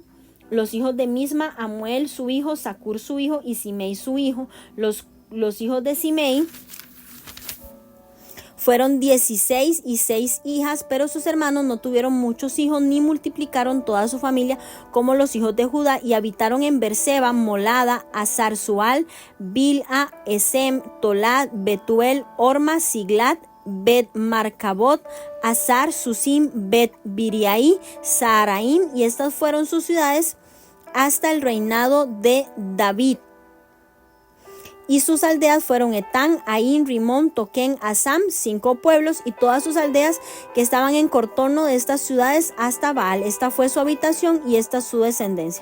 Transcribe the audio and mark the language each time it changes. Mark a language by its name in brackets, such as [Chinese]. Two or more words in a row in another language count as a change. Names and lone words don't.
[Spanish] Los hijos de Misma, Amuel su hijo, Sacur su hijo y Simei su hijo. Los hijos de Simei fueron 16 y 6 hijas, pero sus hermanos no tuvieron muchos hijos ni multiplicaron toda su familia como los hijos de Judá, y habitaron en Berseba, Molada, Azar Sual, Bilha, Esem, Tolad, Betuel, Orma, Siglat, Bet Marcabot, Azar, Susim, Bet Biriai, Saharaim, y estas fueron sus ciudades hasta el reinado de David. Y sus aldeas fueron Etán, Ain, Rimón, Toquén, Asam, 5 pueblos, y todas sus aldeas que estaban en contorno de estas ciudades hasta Baal. Esta fue su habitación y esta su descendencia.